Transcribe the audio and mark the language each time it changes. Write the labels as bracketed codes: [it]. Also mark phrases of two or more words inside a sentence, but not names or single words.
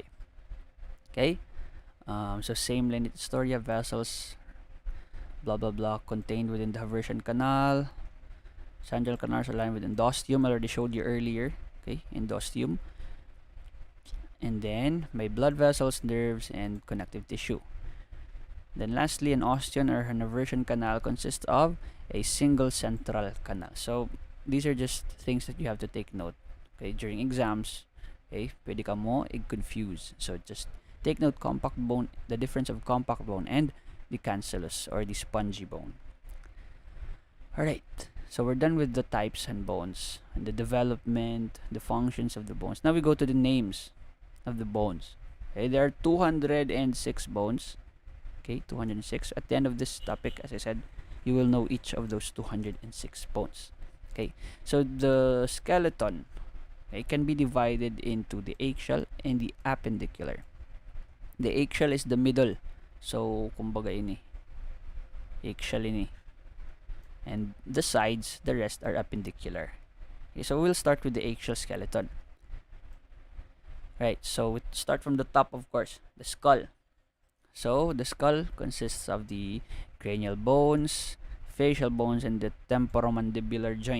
[en] Okay, so same linear story of vessels, blah blah blah, contained within the Haversian canal. Central canals are lined with endosteum. I already showed you earlier. Okay, endosteum. And then my blood vessels, nerves, and connective tissue. Then lastly, an osteon or an Haversian canal consists of a single central canal. So these are just things that you have to take note. Okay, during exams. [war] Okay, pwede ka mo i-confuse. [en] So just take note compact bone, the difference of compact bone and the cancellous or the spongy bone. Alright. So we're done with the types and bones and the development, the functions of the bones. Now we go to the names of the bones. Okay, there are 206 bones. Okay, 206. At the end of this topic, as I said, you will know each of those 206 bones. Okay, so the skeleton, okay, can be divided into the axial and the appendicular. The axial is the middle. So [war] kumbaga ini. [en] Axial ini. And the sides, the rest are appendicular. Okay, so we'll start with the axial skeleton. Right, so we start from the top, of course, the skull. So the skull consists of the cranial bones, facial bones, and the temporomandibular joint.